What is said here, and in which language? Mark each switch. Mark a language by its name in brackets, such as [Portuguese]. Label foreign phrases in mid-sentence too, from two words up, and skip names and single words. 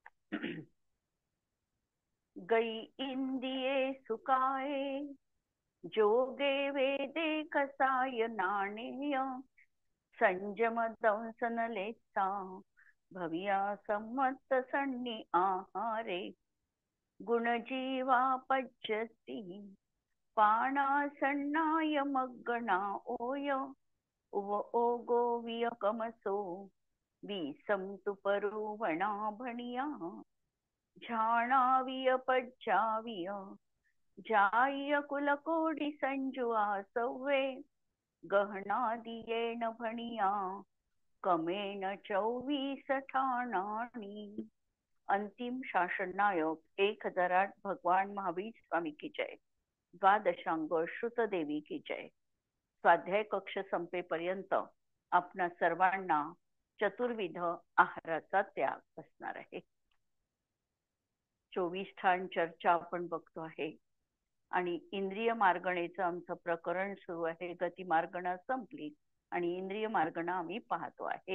[Prakrit languages] गई इंदिये सुकाये, जोगे वेदे कसाय नाणेय, संजम दंसन लेता, भविया सम्मत सन्नी आहारे, गुणजीवा पच्यती, पाणा सन्नाय मग्गणा ओय, उव ओगो वियकमसो, विसंतु परुवणा भणिया, झाणाविय पज्जाविय, जाय कुलकोडी संजुआ सव्वे, गहना दियेन भणिया, कमेन 24 ठाणाणी. [Hindi] अंतिम शासन नायक 1008 भगवान महावीर स्वामी की जय. द्वादशांग श्रुत देवी की जय. [Marathi] स्वाध्याय कक्ष संपेपर्यंत आपणा सर्वांना चतुर्विध आहाराचा त्याग असणार आहे. 24 ठाण चर्चा आपण बघतो आहे आणि इंद्रिय मार्गणेचं आमचं प्रकरण सुरू आहे. गती मार्गणा संपली आणि इंद्रिय मार्गणा आम्ही पाहतो आहे.